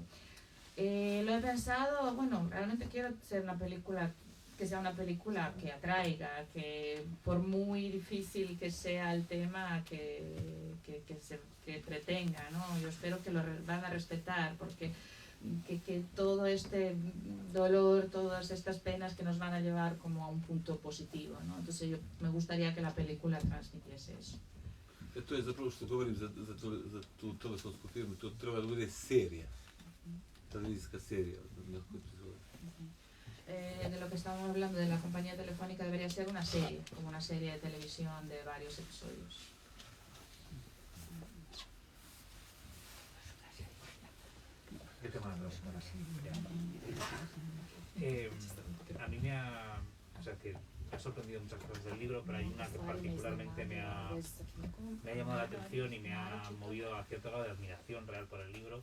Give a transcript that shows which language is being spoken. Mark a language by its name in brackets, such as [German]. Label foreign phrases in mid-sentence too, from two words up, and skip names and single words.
[Spanish] Lo he pensado, bueno, realmente quiero hacer una película que sea una película que atraiga, que por muy difícil que sea el tema, que entretenga, ¿no? Yo espero que lo van a respetar, porque que todo este dolor, todas estas penas que nos van a llevar como a un punto positivo, ¿no? Entonces me gustaría que la película transmitiese eso. [Bosnian] To je zapravo što govorim za tu telefonsku firmu, to treba da bude serija. Televizijska serija, na koju se zove. [Spanish] De lo lo que estábamos hablando de la compañía telefónica debería ser una serie, como una serie de televisión de varios episodios. Yo tengo una pregunta. A mí me ha sorprendido muchas cosas del libro, pero hay una que particularmente me ha llamado la atención y me ha movido a cierto grado de admiración real por el libro.